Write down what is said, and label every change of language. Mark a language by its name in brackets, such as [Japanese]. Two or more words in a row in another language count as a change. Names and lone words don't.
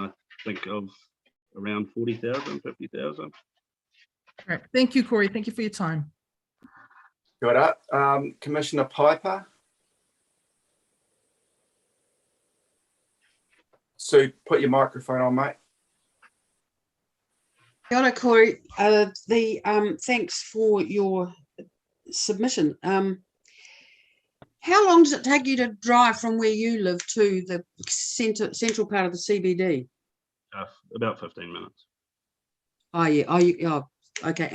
[English] I think of around 40,000, 50,000. Great. Thank you, Corey. Thank you for your time. Good up. Commissioner Piper. Sue, put your microphone on, mate. [Māori] Kia ora, Corey. [English] Thanks for your submission. How long does it take you to drive from where you live to the central part of the CBD? About 15 minutes. Oh yeah. Oh, okay.